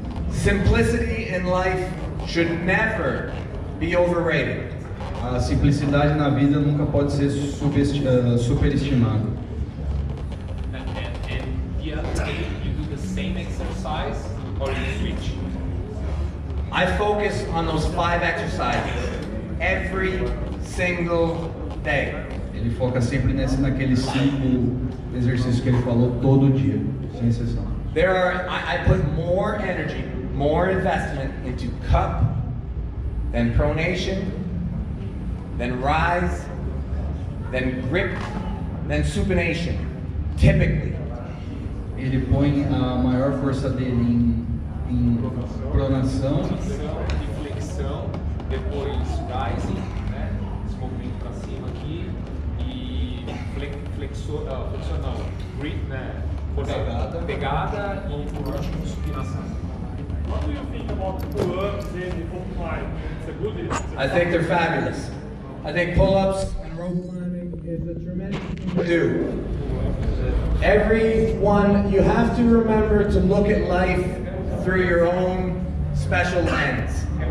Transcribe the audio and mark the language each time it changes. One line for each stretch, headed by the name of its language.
English: Simplicity in life should never be overrated.
Portuguese: A simplicidade na vida nunca pode ser superestimada.
English: And the other day you do the same exercise or you switch? I focus on those 5 exercises every single day.
Portuguese: Ele foca sempre naqueles 5 exercícios que ele falou todo dia, sem exceção.
English: I put more energy, more investment into cup, then pronation, then rise, then grip, then supination, typically.
Portuguese: Ele põe a maior força dele em pronação, E flexão, depois rising, né? Esse movimento para cima aqui e flexão não, grip, né? Pegada e por último supinação.
English: What do you think about pull-ups and rope climbing? It's a good I think they're fabulous. I think pull-ups and rope climbing is a tremendous thing to do. Everyone, you have to remember to look at life through your own special lens.